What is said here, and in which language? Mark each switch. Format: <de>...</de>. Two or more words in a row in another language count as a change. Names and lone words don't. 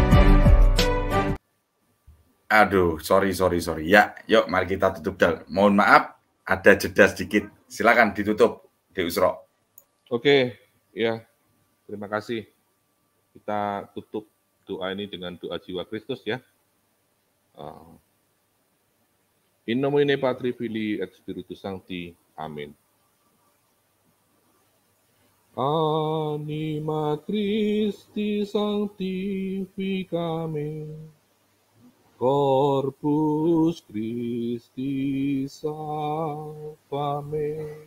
<id>Aduh, sorry. Ya, yuk mari kita tutup. Mohon maaf, ada jeda sedikit. Silakan ditutup, Dek Usro. Oke, ya. Terima kasih. Kita tutup doa ini dengan doa jiwa Kristus ya.</id> <la>In nomine Patri Filii et Spiritus Sancti. Amin. Anima Christi sanctificame, Corpus Christi salvame,</la>